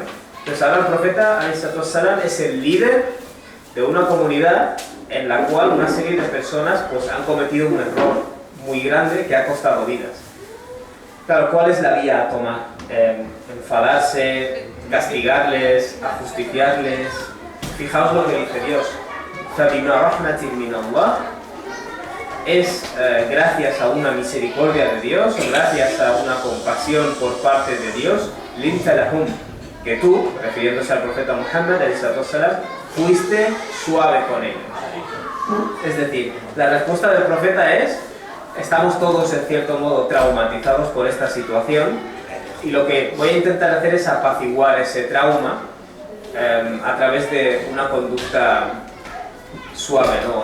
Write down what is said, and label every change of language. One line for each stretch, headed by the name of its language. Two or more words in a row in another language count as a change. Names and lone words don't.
Spanish: Entonces ahora el profeta ﷺ es el líder de una comunidad en la cual una serie de personas pues, han cometido un error muy grande que ha costado vidas. Claro, ¿cuál es la vía a tomar? Enfadarse, castigarles, ajusticiarles. Fijaos lo que dice Dios.
Arabic: فَبِمَا رَحْمَةٍ مِّنَ اللَّهِ
Spanish: es gracias a una misericordia de Dios, gracias a una compasión por parte de Dios,
Arabic: لِنْتَ لَهُمْ,
Spanish: que tú, refiriéndose al profeta Muhammad, fuiste suave con ellos. Es decir, la respuesta del profeta es, estamos todos en cierto modo traumatizados por esta situación y lo que voy a intentar hacer es apaciguar ese trauma a través de una conducta suave, ¿no?